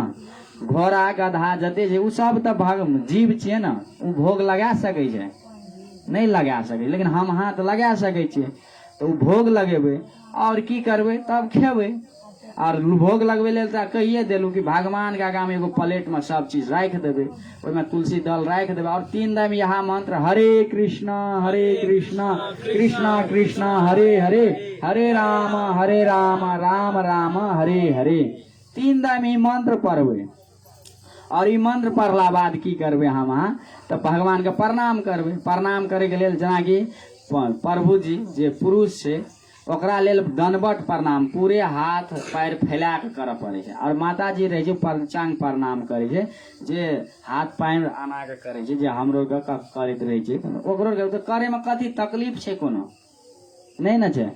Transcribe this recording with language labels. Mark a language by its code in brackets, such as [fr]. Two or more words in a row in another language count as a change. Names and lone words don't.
[mai] घोड़ा गधा जते छै उ सब तऽ जीव छियै ने, उ भोग लगा सकै छै, नहीं लगा सकै। लेकिन हम हाथ लगा सकै छियै, तो उ भोग लगेबै और की करबै तब खेबै। और भोग लगबै लेल तऽ कहिए देलू कि भगवान के आगा में एगो प्लेट में सब चीज राख देबै, ओहिमे तुलसी दल राख देबै और 3 दिन यह मंत्र [sa] हरे कृष्णा कृष्णा कृष्णा हरे हरे, हरे राम राम राम हरे हरे, [mai] 3 दिन ई मंत्र पढ़बै। और ई मंत्र पढ़ला बाद की करबै हम अहाँ तऽ भगवान के प्रणाम करबै। प्रणाम करे के लेल जेनाकि प्रभु जी जे पुरुष छै ओकरा लेल दंडवत प्रणाम पूरे हाथ पैर फैला के करऽ पड़े छै। और माता जी रहे छै पंचांग प्रणाम करे छै, जे हाथ पैर आना के करे छै, जे हमरो के करैत रहे छै ओकरो के करे में कथी तकलीफ छै, कोनो नहीं ना छै।